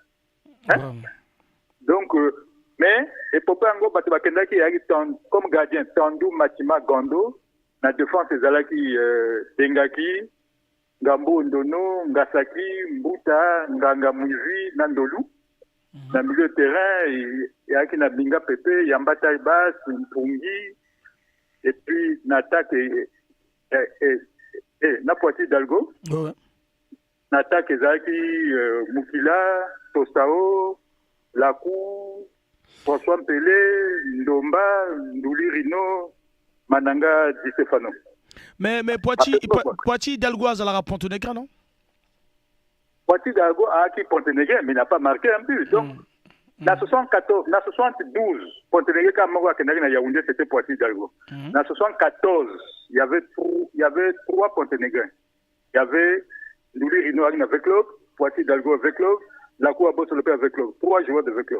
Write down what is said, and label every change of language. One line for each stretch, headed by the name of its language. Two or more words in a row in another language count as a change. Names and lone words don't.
French: Donc, mais, et Popango, Batubakendaki, comme gardien, Tandou, Matima, Gondo, la défense, Zalaki, Dengaki, Ngambo Ndono, Ngasaki, Mbuta, Nganga Mwivi, Nandolu. Dans le milieu de terrain, il y a qui n'a Binga Pepe, Yambata Ibas, Mpungi, et puis Natak et Napoati Dalgo. Ouais. Natak Ezaki, Mukila, Tostao, Lakou, François Mpele, Ndomba, Ndouli Rino, Mananga Di Stefano. Mais Poiti Hidalgo a la Pontenegra, non? Poiti Hidalgo a qui Pontenegra, mais il n'a pas marqué un but. Donc, dans 74, dans 72, Pontenegra, quand Maroua Kenari na Yaoundé, c'était Poiti Hidalgo. Dans 74, il y avait trois Pontenegra. Il y avait Ndouli Rino avec club, Poiti Hidalgo avec club, Lakou Abo Solopé avec club. 3 joueurs de club.